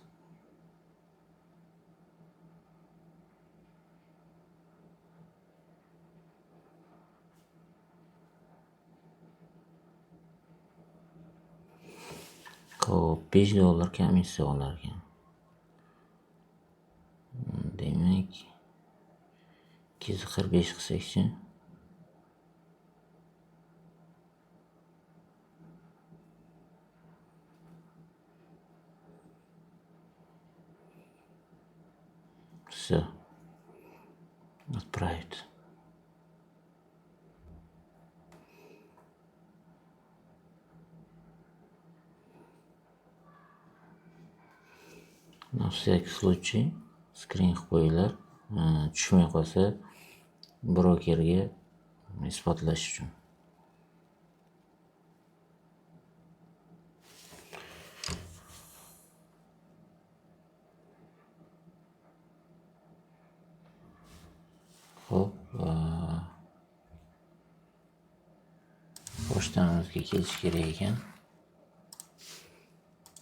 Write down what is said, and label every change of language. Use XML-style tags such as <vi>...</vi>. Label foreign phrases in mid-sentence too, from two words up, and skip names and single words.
<uz>$5 komissiya olar ekan. Demak, 245 qilsak-chi.</uz> <ru>Все. Отправить. На всякий случай скрин</ru> <uz>qilib qo'yinglar. Tushmay qolsa brokerga isbotlash uchun. Xo'p, pochtamizga kelish kerak ekan.</uz>